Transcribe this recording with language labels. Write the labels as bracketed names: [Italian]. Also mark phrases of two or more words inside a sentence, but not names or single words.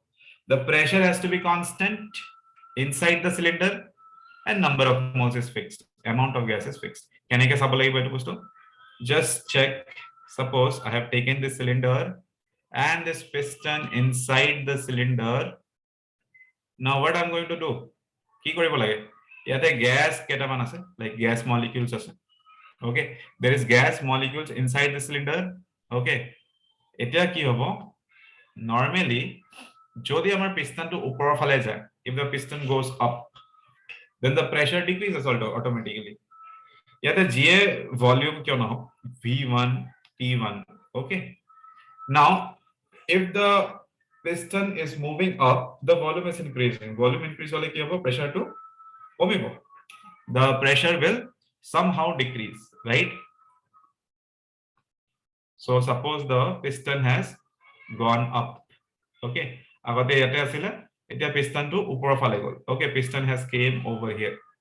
[English] The pressure has to be constant inside the cylinder and number of moles is fixed. Amount of gas is fixed. Can I guess how? Just check. Suppose I have taken this cylinder and this piston inside the cylinder. Now what I'm going to do? [Assamese] কি কৰিব লাগে ইয়াতে gas কেইটামান আছে [English] like gas molecules আছে okay there is gas molecules inside the cylinder okay [Assamese] এতিয়া কি হ'ব normally যদি আমাৰ পিস্টনটো ওপৰৰ ফালে যায় [English] if the piston goes up then the pressure decreases automatically [Assamese] ইয়াতে যিয়ে [English] volume [Assamese] কিয় নহওক [English] v1 p1 okay now if the piston is moving up the volume is increasing volume increase [Assamese] হ'লে কি হ'ব [English] pressure [Assamese] টো কমিব [English] the pressure will somehow decrease right so suppose the piston has gone up okay [Assamese] আগতে ইয়াতে আছিল এতিয়া [English] piston [Assamese] টো ওপৰ ফালে গ'ল [English] okay piston has came over here